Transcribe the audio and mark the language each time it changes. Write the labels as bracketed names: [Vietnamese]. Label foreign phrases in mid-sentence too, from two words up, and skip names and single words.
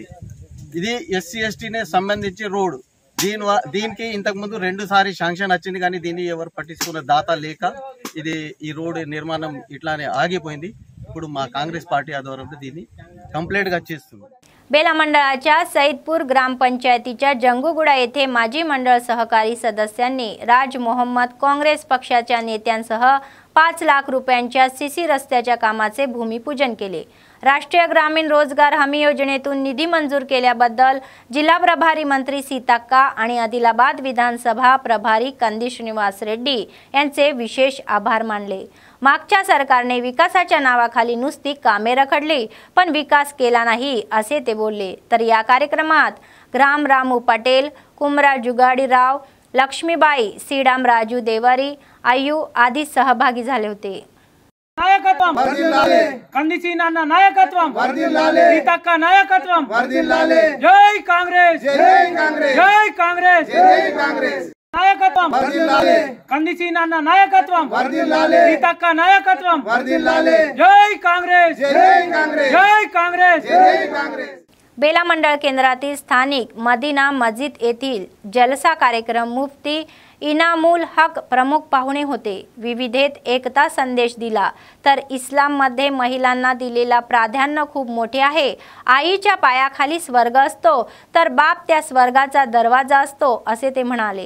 [Telugu] ఇది ఎస్సీ ఎస్టీనే సంబంధించి రోడ్ దీనికి ఇంతకు ముందు 2 సారి శాంక్షన్ వచ్చింది కానీ దీన్ని ఎవరు పట్టించుకున్న దాత లేక ఇది ఈ రోడ్ నిర్మాణం ఇట్లానే ఆగిపోయింది। ఇప్పుడు మా కాంగ్రెస్ పార్టీ ఆధ్వర్యంలో దీన్ని కంప్లీట్ గా చేస్తుంది। [Marathi] बेला मंडळाच्या सईदपूर ग्रामपंचायतीच्या जंगुगुडा येथे माजी मंडळ सहकारी सदस्यांनी राज मोहम्मद काँग्रेस पक्षाच्या नेत्यांसह 5 लाख रुपयांच्या सीसी रस्त्याच्या कामाचे भूमिपूजन केले। राष्ट्रीय ग्रामीण रोजगार हमी योजनेतून निधी मंजूर केल्याबद्दल जिल्हा प्रभारी मंत्री सीताक्का आणि आदिलाबाद विधानसभा प्रभारी कंदी श्रीनिवास रेड्डी यांचे विशेष आभार मानले। मागच्या सरकारने विकासाच्या नावाखाली नुसती कामे रखडली पण विकास केला नाही असे ते बोलले। तर या कार्यक्रमात ग्राम रामू पटेल, कुमरा जुगाडीराव, लक्ष्मीबाई, सीडाम राजू देवारी, आयु आदी सहभागी झाले होते। [Telugu] నాయకత్వం వర్ధిల్లాలి కందిసి నాన్న నాయకత్వం వర్ధిల్లాలి సీతక్క నాయకత్వం వర్ధిల్లాలి జై కాంగ్రెస్ జై కాంగ్రెస్ జై కాంగ్రెస్ జై కాంగ్రెస్ నాయకత్వం వర్ధిల్లాలి కందిసి నాన్న నాయకత్వం వర్ధిల్లాలి సీతక్క నాయకత్వం వర్ధిల్లాలి జై కాంగ్రెస్ జై కాంగ్రెస్ జై కాంగ్రెస్ జై కాంగ్రెస్। [Marathi] बेला मंडळ केंद्रातील स्थानिक मदीना मस्जिद येथील जलसा कार्यक्रम मुफ्ती इनामुल हक प्रमुख पाहुणे होते। विविधतेत एकता संदेश दिला। तर इस्लाम मध्ये महिलांना दिलेला प्राधान्य खूप मोठे आहे। आईच्या पायाखाली स्वर्ग असतो तर बाप त्या स्वर्गाचा दरवाजा असतो असे ते म्हणाले।